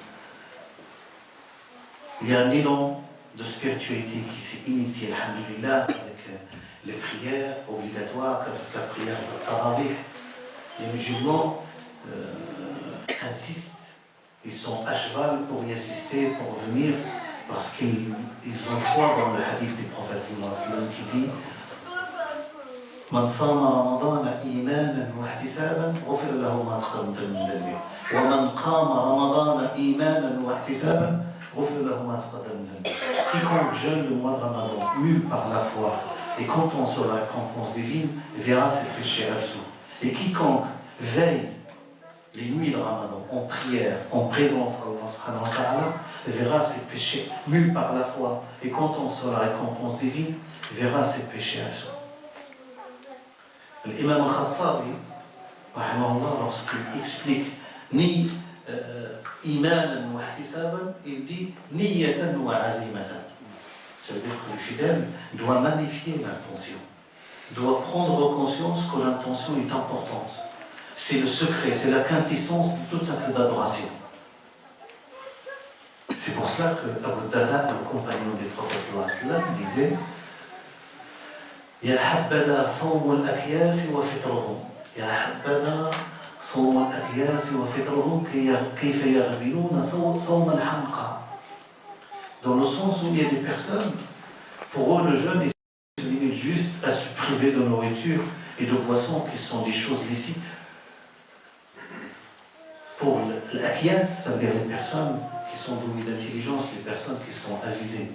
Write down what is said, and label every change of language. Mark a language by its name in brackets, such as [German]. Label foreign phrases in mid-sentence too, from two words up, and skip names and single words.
[French] Il y a un élan de spiritualité qui s'est initié, alhamdulillah, avec les prières obligatoires, avec la prière de Tarawih. Les musulmans insistent, ils sont à cheval pour y assister, pour venir, parce qu'ils ont foi dans le hadith du prophète [Arabic] صلى الله عليه وسلم [French] qui dit [Arabic] من صام رمضان إيمانا واحتسابا غفر له ما تقدم من ذنبه ومن قام رمضان إيمانا واحتسابا غفر له ما تقدم من ذنبه. [French] Quiconque jeûne le mois de Ramadan mu par la foi et comptant sur la récompense divine verra ses péchés absous. Et quiconque veille les nuits de Ramadan en prière, en présence d'Allah [Arabic] سبحانه وتعالى, [French] verra ses péchés mus par la foi et comptant sur la récompense divine, verra ses péchés absous. L'imam al-Khattabi, lorsqu'il explique ni [Arabic] إيمانا واحتسابا, [French] il dit [Arabic] نية وعزيمة. [French] Ça veut dire que le fidèle doit magnifier l'intention, doit prendre conscience que l'intention est importante. C'est le secret, c'est la quintessence de tout acte d'adoration. C'est pour cela que Abu Darda, le compagnon des prophètes [Arabic] صلى الله عليه وسلم, [French] disait [Arabic] يا حبذا صوم الأكياس وفطرهم. يا حبذا صوم الأكياس وفطرهم كيف يغبنون صوم الحمقى. [French] Dans le sens où il y a des personnes, pour eux le jeûne se limite juste à se priver de nourriture et de boissons qui sont des choses licites. Pour l'akyas, ça veut dire les personnes qui sont douées d'intelligence, les personnes qui sont avisées.